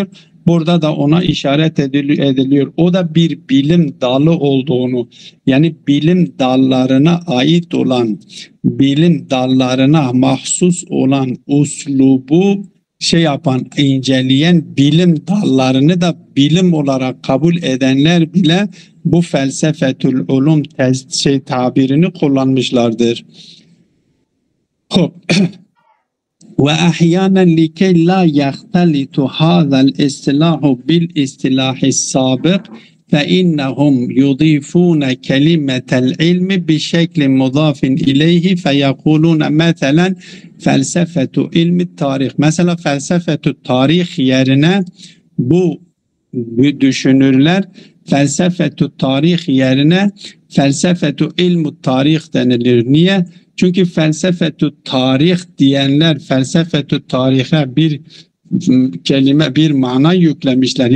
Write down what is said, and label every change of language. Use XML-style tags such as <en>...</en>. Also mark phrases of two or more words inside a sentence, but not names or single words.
<tr>Burada da ona işaret ediliyor. O da bir bilim dalı olduğunu, yani bilim dallarına ait olan, bilim dallarına mahsus olan uslubu inceleyen bilim dallarını da bilim olarak kabul edenler bile bu</tr> <ar>فلسفة العلوم</ar> <tr>tabirini kullanmışlardır.</tr> <ar>وأحيانا لكي لا يختلط هذا الاصطلاح بالاصطلاح السابق فإنهم يضيفون كلمة العلم بشكل مضاف إليه فيقولون مثلا فلسفة علم التاريخ.</ar> <tr>Mesela</tr> <ar>فلسفة التاريخ</ar> <tr>yerine bu düşünürler</tr> <ar>فلسفة التاريخ</ar> <tr>yerine</tr> <ar>فلسفة علم التاريخ</ar> <tr>denilir. Niye? Çünkü</tr> <ar>فلسفة التاريخ</ar> <tr>diyenler</tr> <ar>فلسفة التاريخ</ar> <tr>bir kelime, bir mana yüklemişler.</tr>